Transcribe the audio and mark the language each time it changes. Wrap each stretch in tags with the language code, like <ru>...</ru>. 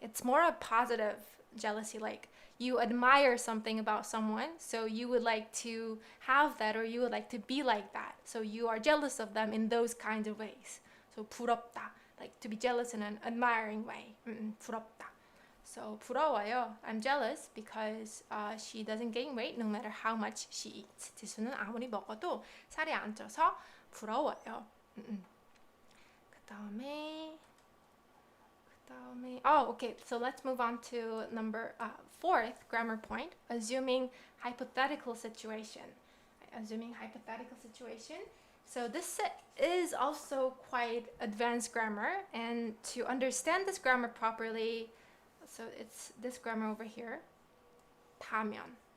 <en>It's more a positive jealousy, like you admire something about someone, so you would like to have that, or you would like to be like that. So you are jealous of them in those kinds of ways. So 부럽다. like to be jealous in an admiring way.</en> <ko>부럽다. So 부러워요.</ko> <en>I'm jealous because she doesn't gain weight no matter how much she eats.</en> <ko>지수는 아무리 먹어도 살이 안 쪄서 부러워요.</ko> <en>그다음에 oh, okay. So let's move on to number fourth grammar point. Assuming hypothetical situation. Assuming hypothetical situation. So this is also quite advanced grammar, and to understand this grammar properly, so it's this grammar over here, 타면.</en>